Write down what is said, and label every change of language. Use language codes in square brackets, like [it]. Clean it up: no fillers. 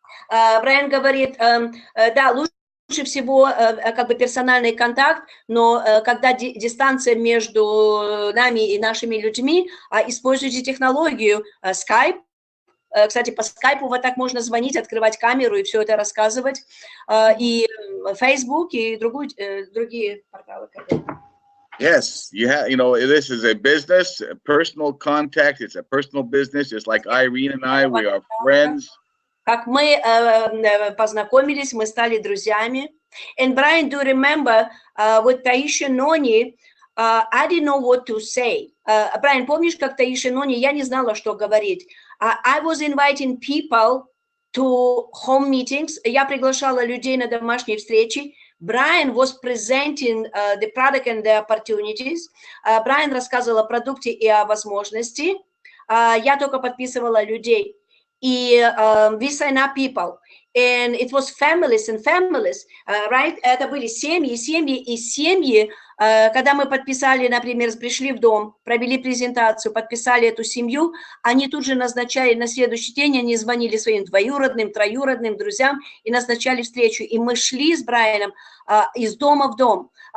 [ru] Брайан говорит, да, лучше всего как бы персональный контакт, но когда дистанция между нами и нашими людьми, используйте технологию Skype. Кстати, по скайпу вот так можно звонить, открывать камеру и все это рассказывать. И Facebook, и другие порталы. [en] Yes, you have, you know, this is a business, a personal contact. It's a personal business, just like Irene and I, we are friends. [ru] Как мы познакомились, мы стали друзьями. [en] And Brian, do you remember with Taisha Noni, I didn't know what to say. [ru] Brian, помнишь, как Taisha Noni, я не знала, что говорить. [en] I was inviting people to home meetings. [ru] Я приглашала людей на домашние встречи. [en] Brian was presenting the product and the opportunities. [ru] Brian рассказывал о продукте и о возможности. Я только подписывала людей. [en] И we sign up people. And it was families and families, right? [ru] Это были семьи, семьи и семьи. Когда мы подписали, например, пришли в дом, провели презентацию, подписали эту семью, они тут же назначали на следующий день, они звонили своим двоюродным, троюродным друзьям и назначали встречу. И мы шли с Брайаном из дома в дом.